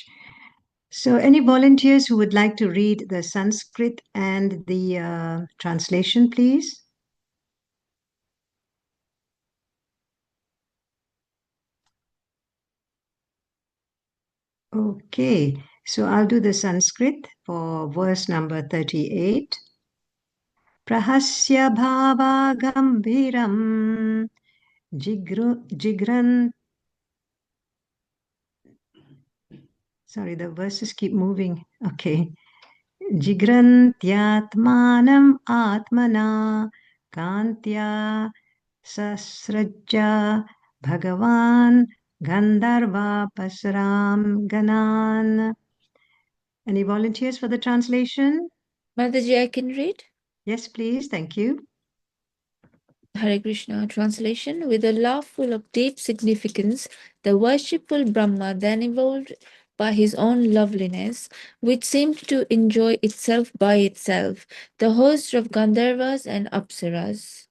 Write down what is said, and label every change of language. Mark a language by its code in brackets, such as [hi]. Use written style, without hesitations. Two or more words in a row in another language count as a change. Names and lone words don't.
[en] So any volunteers who would like to read the Sanskrit and the translation, please? Okay, so I'll do the Sanskrit for verse number 38. [sa] Prahasya bhava gambhiram jigran. [en] Sorry, the verses keep moving. Okay. [sa] Jigrantyatmanam atmana kantya sasrajya bhagavan gandharva pasram ganan. [en] Any volunteers for the translation? Mataji, I can read. Yes, please. Thank you. Hare Krishna translation. With a laugh full of deep significance, the worshipful Brahma then evolved by his own loveliness, which seemed to enjoy itself by itself, the host of Gandharvas and Apsaras.